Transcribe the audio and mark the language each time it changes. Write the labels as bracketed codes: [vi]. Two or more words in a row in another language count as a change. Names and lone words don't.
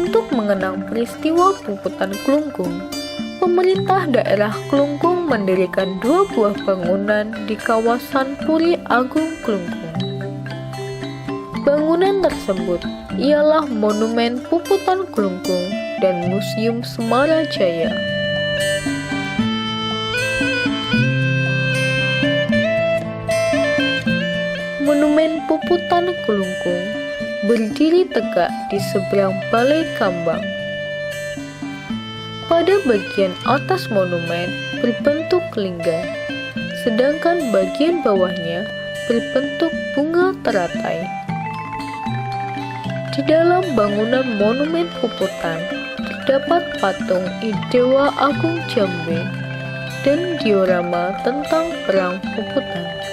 [id] mengenang peristiwa Puputan Klungkung, pemerintah daerah Klungkung mendirikan 2 buah bangunan di kawasan Puri Agung Klungkung. Bangunan tersebut ialah Monumen Puputan Klungkung dan Museum Semarajaya. Monumen Puputan Klungkung berdiri tegak di seberang Balai Kambang. Pada bagian atas monumen berbentuk lingga, sedangkan bagian bawahnya berbentuk bunga teratai. Di dalam bangunan Monumen Puputan terdapat patung Idewa Agung Jambe dan diorama tentang Perang Puputan.